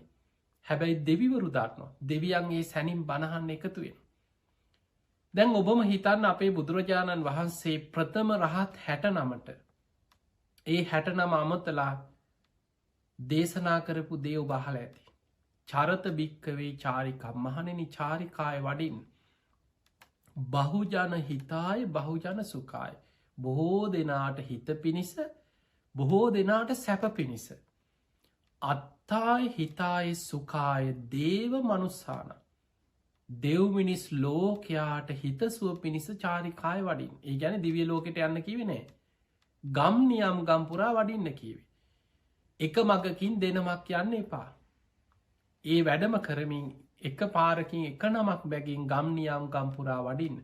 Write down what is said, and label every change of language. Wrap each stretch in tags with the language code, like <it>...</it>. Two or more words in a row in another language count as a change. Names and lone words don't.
<si>හැබැයි දෙවිවරු දන්නවා. දෙවියන් ඒ සැනින් බණහන් එකතු වෙනවා. දැන් ඔබම හිතන්න අපේ බුදුරජාණන් වහන්සේ ප්‍රථම රහත් 69ට ඒ 69 අමතලා දේශනා කරපු දේ ඔබ අහලා ඇති.</si> <pi>චරත භික්කවේ චාරිකා</pi> <si>මහණෙනි චාරිකාය වඩින්</si> <pi>බහුජන හිතාය බහුජන සුඛාය.</pi> <si>බොහෝ දෙනාට හිත පිණිස බොහෝ දෙනාට සැප පිණිස.</si> <pi>අත්තාය හිතාය සුඛාය දේව මනුස්සාන.</pi> <si>දෙව් මිනිස් ලෝකයාට හිතසුව පිණිස චාරිකාය වඩින්. ඒ ගැන දිවිය ලෝකෙට යන්න කිවි නෑ. ගම් නියම් ගම්පුරා වඩින්න කිවේ. එක මගකින් දෙනමක් යන්න එපා. ඒ වැඩම කරමින් එක පාරකින් එක නමක් බැගින් ගම් නියම් ගම්පුරා වඩින්.</si>